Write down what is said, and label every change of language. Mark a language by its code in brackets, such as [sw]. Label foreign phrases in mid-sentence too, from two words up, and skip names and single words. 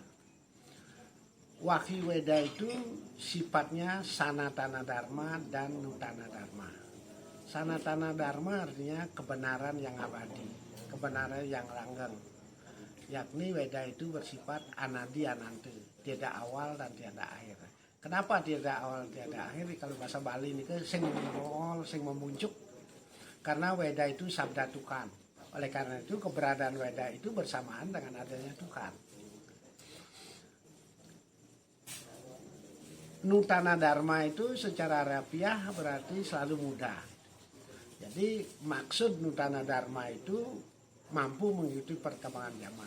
[id] Wahyu Weda itu sifatnya Sanatana Dharma dan Nutana Dharma. Sanatana Dharma artinya kebenaran yang abadi, kebenaran yang langgeng. Yakni Weda itu bersifat [sa] anadi anante, [id] tiada awal dan tiada akhir. Kenapa tiada awal tiada akhir? Kalau bahasa Bali ini [ban] sing mengol, sing memuncuk. [id] Karena Weda itu sabda Tuhan. Oleh karena itu keberadaan Weda itu bersamaan dengan adanya Tuhan. Nutana Dharma itu secara harafiah berarti selalu muda. Jadi maksud Nutana Dharma itu mampu mengikuti perkembangan zaman.